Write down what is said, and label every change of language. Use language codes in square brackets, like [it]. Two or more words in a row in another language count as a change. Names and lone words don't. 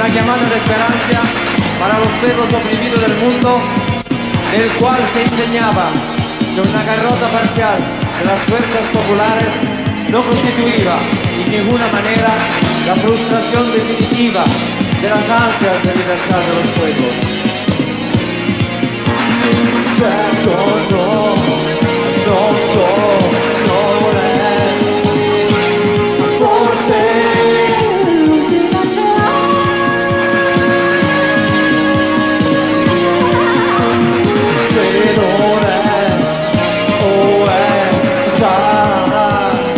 [es] semana de esperanza para los pueblos oprimidos del mundo, en el cual se enseñaba que una derrota parcial de las fuerzas populares no constituía en ninguna manera la frustración definitiva de las ansias de libertad de los pueblos. [it] Certo no, non so, non è, forse l'ultima se non è, o è, si sarà.